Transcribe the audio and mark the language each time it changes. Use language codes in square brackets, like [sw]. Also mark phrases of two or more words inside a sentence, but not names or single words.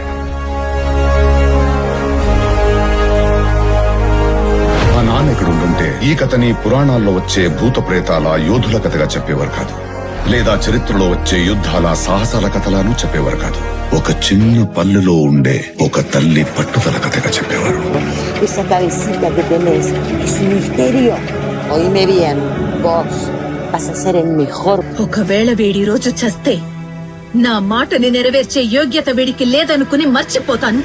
[te] మా నాన్న ఇక్కడ ఉండుంటే ఈ కథని పురాణాల్లో వచ్చే భూత ప్రేతాల యోధుల కథగా చెప్పేవారు కాదు, లేదా చరిత్రలో వచ్చే యుద్ధాల సాహసాల కథలను చెప్పేవారు కాదు. ఒక చిన్న పల్లెలో ఉండే ఒక తల్లి పట్టుదల కథగా చెప్పేవారు. [es] Esa cabecita que tenés es un misterio. Oíme bien, vos vas a ser el mejor. [te] ఒకవేళ వీడి రోజు చస్తే నా మాటని నెరవేర్చే యోగ్యత వీడికి లేదనుకుని మర్చిపోతాను.